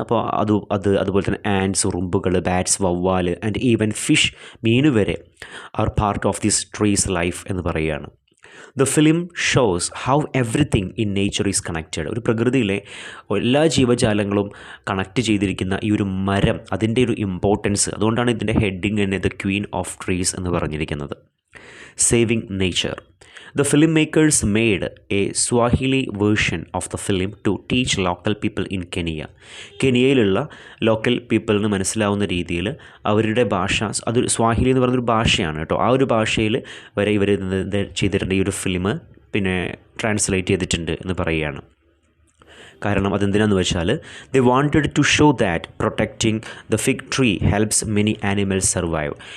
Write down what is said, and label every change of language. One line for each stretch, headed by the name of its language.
Malayalam: അപ്പോൾ അതുപോലെ തന്നെ
English: ants, ഉറുമ്പുകൾ, bats, വവ്വാൽ, and even fish, മീൻ വരെ are part of this trees life
Malayalam: എന്ന് പറയുകയാണ്.
English: The film shows how everything in nature is connected.
Malayalam: ഒരു പ്രകൃതിയിലെ എല്ലാ ജീവജാലങ്ങളും കണക്റ്റ് ചെയ്തിരിക്കുന്ന ഈ ഒരു മരം, അതിൻ്റെ ഒരു ഇമ്പോർട്ടൻസ്, അതുകൊണ്ടാണ് ഇതിൻ്റെ ഹെഡിങ് തന്നെ ദ ക്വീൻ ഓഫ് ട്രീസ് എന്ന് പറഞ്ഞിരിക്കുന്നത്.
English: Saving nature. The filmmakers made a Swahili version of the film to teach local people in Kenya.
Malayalam: കെനിയയിലുള്ള local പീപ്പിളിന് മനസ്സിലാവുന്ന രീതിയിൽ അവരുടെ ഭാഷ, അതൊരു സ്വാഹിലി എന്ന് പറയുന്നൊരു ഭാഷയാണ് കേട്ടോ. ആ ഒരു ഭാഷയിൽ വരെ ഇവർ ചെയ്തിട്ടുണ്ട്. ഈ ഒരു ഫിലിം പിന്നെ ട്രാൻസ്ലേറ്റ് ചെയ്തിട്ടുണ്ട് എന്ന് പറയുകയാണ്. കാരണം അതെന്തിനാന്ന് വെച്ചാൽ
English: They wanted to show that protecting the fig tree helps many animals survive.